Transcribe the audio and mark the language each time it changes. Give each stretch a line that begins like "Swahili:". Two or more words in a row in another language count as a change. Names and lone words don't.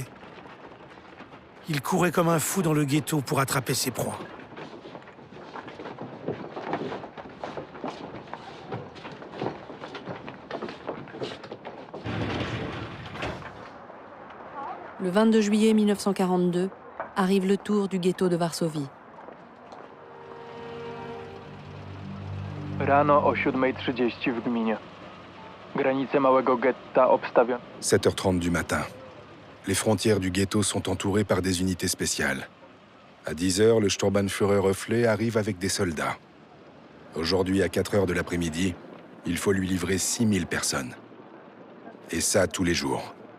French: Il courait comme un fou dans le ghetto pour attraper ses proies. Le 22 juillet 1942, arrive le tour du ghetto de Varsovie.
Polish: Rano o 7:30 w gminie. Granice małego getta obstawione.
French: 7h30 du matin. Les frontières du ghetto sont entourées par des unités spéciales. À 10h, le Sturmbannführer Höfle arrive avec des soldats. Aujourd'hui, à 4h de l'après-midi, il faut lui livrer 6000 personnes. Et ça, tous les jours.